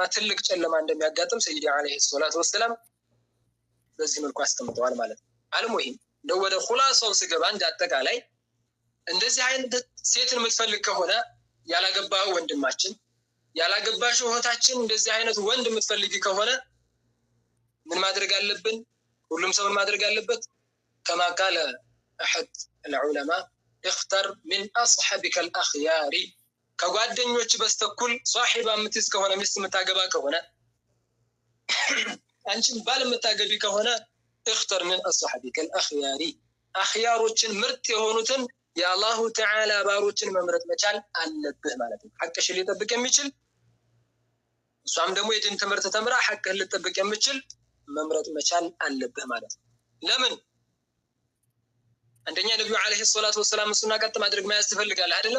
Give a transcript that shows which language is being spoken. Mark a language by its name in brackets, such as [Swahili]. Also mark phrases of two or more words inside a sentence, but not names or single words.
[Amharic] ትልቅ ጨለማ እንደሚያጋጥም [Arabic] سيدي عليه الصلاة والسلام [Amharic] በዚህ መልኩ አስቀምጠዋል ማለት ነው። አልሙሂም ነው ወደ ኹላሳው ስገባ እንዳጠቃላይ እንደዚህ አይነት ሴትን የምትፈልግ ከሆነ ያላገባው ወንድማችን ያላገባሽ እህታችን እንደዚህ አይነት ወንድ የምትፈልጊ ከሆነ ምን ማድረግ አለብን? ሁሉም ሰው ማድረግ አለበት። [Arabic] كما قال احد العلماء اختر من اصحابك الاخيار [Amharic] ከጓደኞች በስተኩል ሷሂባ የምትይዝ ከሆነ ሚስት የምታገባ ከሆነ አንቺም ባል የምታገቢ ከሆነ [Arabic] اختر من اصحابك الاخيار [Amharic] አخياሮችን ምርጥ የሆኑትን የአላሁ ተዓላ ባሮችን መምረጥ መቻል አለብህ ማለት ነው። ሐቅሽን ሊጠብቅ የሚችል እሷም ደግሞ የዲን ትምህርት ተምራ ሐቅህን ሊጠብቅ የሚችል መምረጥ መቻል አለብህ ማለት ነው። ለምን? አንደኛ ነብዩ [Arabic] عليه الصلاة والسلام [Amharic] ሱና ቀጥ ማድረግ ማያዝ ትፈልጋለህ አይደለም?